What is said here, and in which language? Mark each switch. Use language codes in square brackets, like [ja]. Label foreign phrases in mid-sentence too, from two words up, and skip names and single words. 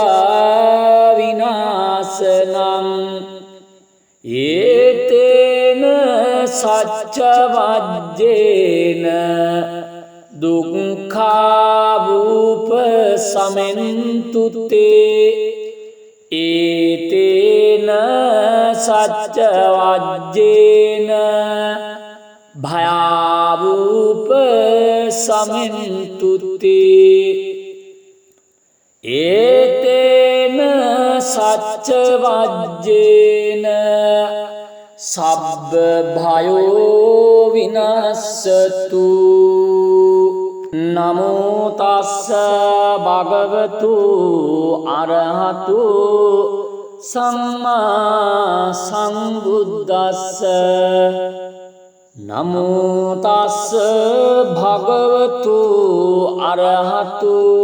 [pi] විනාශනං ඒතේන සච්ච වජ්ජේන දුක්ඛා වූප සමෙන්තුතේ ඒතේන සච්ච වජ්ජේන භයාව සමෙන්තුති ඒතේන සච්ච වජ්ජේන සබ්බ භයෝ විනස්සතු නමෝ තස්ස භගවතු අරහතු සම්මා සම්බුද්දස්ස නමෝ තස්ස භගවතු අරහතු